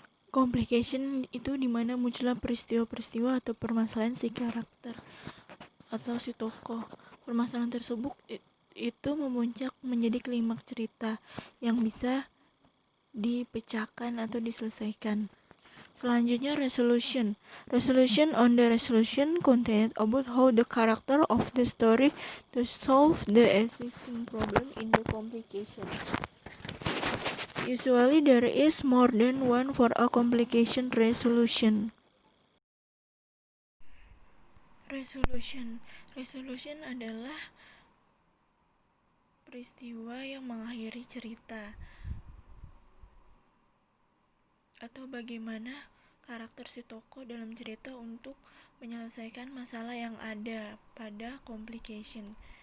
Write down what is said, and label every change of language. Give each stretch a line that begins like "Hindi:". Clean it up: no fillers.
Indonesian: Complication itu dimana munculnya peristiwa-peristiwa atau permasalahan si karakter atau si tokoh. Permasalahan tersebut itu memuncak menjadi klimaks cerita yang bisa dipecahkan atau diselesaikan. Selanjutnya resolution.
English: Resolution on the resolution content about how the character of the story to solve the existing problem in the complication. Usually there is more than one for a complication resolution.
Indonesian: Resolution adalah peristiwa yang mengakhiri cerita atau bagaimana karakter si tokoh dalam cerita untuk menyelesaikan masalah yang ada pada complication.